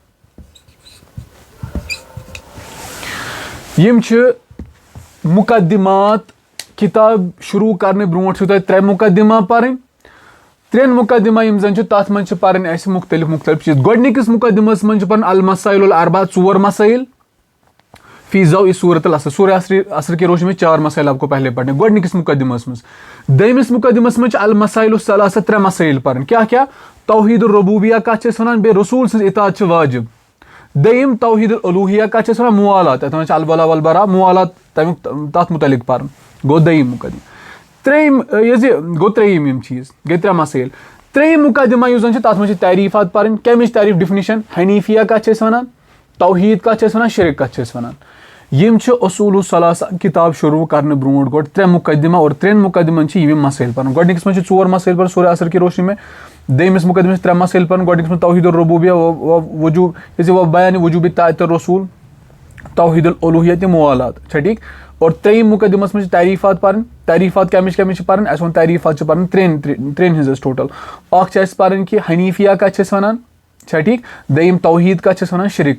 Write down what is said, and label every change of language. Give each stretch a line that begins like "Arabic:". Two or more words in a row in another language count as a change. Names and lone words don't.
Kashmiri: یِم چھِ مُقدِمات کِتاب شروٗع کَرنہٕ برونٛٹھ چھُو تۄہہِ 3 مُقدِمہ پَرٕنۍ 3 مُقدِمہ یِم زَن چھِ تَتھ منٛز چھِ پَرٕنۍ اَسہِ مُختٔلِف چیٖز گۄڈٕنِکِس مُقدِمَس منٛز چھِ پَرُن
Arabic: المسائل الاربع 4 مسائل فی ضوء صورت العصر
Urdu: سورہ عصر کی روشنی میں 4 مسائل آپ کو پہلے پڑھنے
Kashmiri: گۄڈٕنِکِس مُقدِمَس منٛز دوٚیمِس مُقدِمَس منٛز چھِ
Arabic: المسائل الثلاثہ
Kashmiri: 3 مسائل پَرٕنۍ کیٛاہ توحیٖدُالربوٗبیہ کَتھ چھِ أسۍ وَنان بیٚیہِ رسوٗل سٕنٛز اطاعت چھِ واجِب دوٚیِم توحیٖدُالالوٗہِیہ کَتھ چھِ أسۍ وَنان موالات یَتھ وَنان چھِ
Arabic: الولا والبرا
Kashmiri: موالات تَتھ مُتعلِق پَرُن گوٚو دوٚیِم مُقدِمہ ترٛیٚیِم گوٚو ترٛیٚیِم یِم چیٖز گٔے 3 مسائل ترٛیٚیِم مُقدِمہ یُس زَن چھِ تَتھ منٛز چھِ تعریٖفات پَرٕنۍ کَمِچ تعریٖف ڈِفنِشَن حنیٖفیہ کَتھ چھِ أسۍ وَنان توحیٖد کَتھ چھِ أسۍ وَنان شِرک کَتھ چھِ أسۍ وَنان یِم چھِ اصوٗل الثلاثہ کِتاب شروٗع کَرنہٕ برونٛٹھ گۄڈٕ 3 مُقدِمہ اور 3 مُقدِمَن چھِ یِم مسائل پَرُن گۄڈٕنِکِس منٛز چھِ 4 مسائل پَرُن
Urdu: سورہ عصر کی روشنی
Kashmiri: میں دوٚیمِس مُقدِمَس چھِ 3 مسائل پَرُن گۄڈٕنِکِس منٛز توحیٖدُالربوٗبیہ وجوٗب بیانِ وجوٗبِ اطاعت الرسوٗل توحیٖدُالالوٗہِیہ تہِ موالات چھا ٹھیٖک اور ترٛیٚیِم مُقدِمَس منٛز چھِ تعریٖفات پَرٕنۍ تعریٖفات کَمِچ چھِ پَرٕنۍ اَسہِ ووٚن تعریٖفات چھِ پَرٕنۍ ترٛٮ۪ن ہِنٛز اَسہِ ٹوٹَل اَکھ چھِ اَسہِ پَرٕنۍ کہِ حنیٖفیہ کَتھ چھِ أسۍ وَنان چھا ٹھیٖک دوٚیِم توحیٖد کَتھ چھِ أسۍ وَنان شِرک